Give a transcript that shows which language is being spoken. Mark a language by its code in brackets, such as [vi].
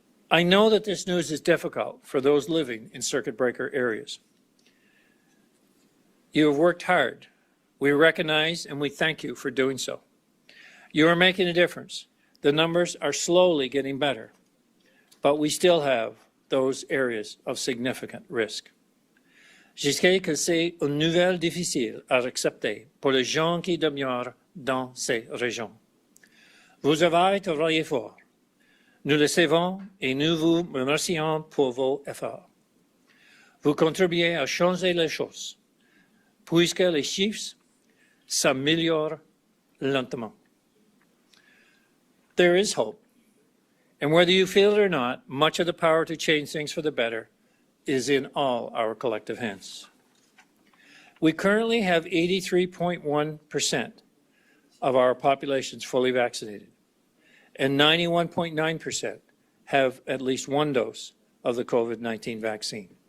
[en] I know that this news is difficult for those living in circuit breaker areas. You have worked hard. We recognize and we thank you for doing so. You are making a difference. The numbers are slowly getting better, but we still have those areas of significant risk. [fr] Je sais que c'est une nouvelle difficile à accepter pour les gens qui demeurent dans ces régions. Vous avez travaillé fort. Nous le savons et nous vous remercions pour vos efforts. Vous contribuez à changer les choses, puisque les chiffres s'améliorent lentement. [en] There is hope, and whether you feel it or not, much of the power to change things for the better is in all our collective hands. We currently have 83.1% of our populations fully vaccinated, and 91.9% have at least one dose of the COVID-19 vaccine.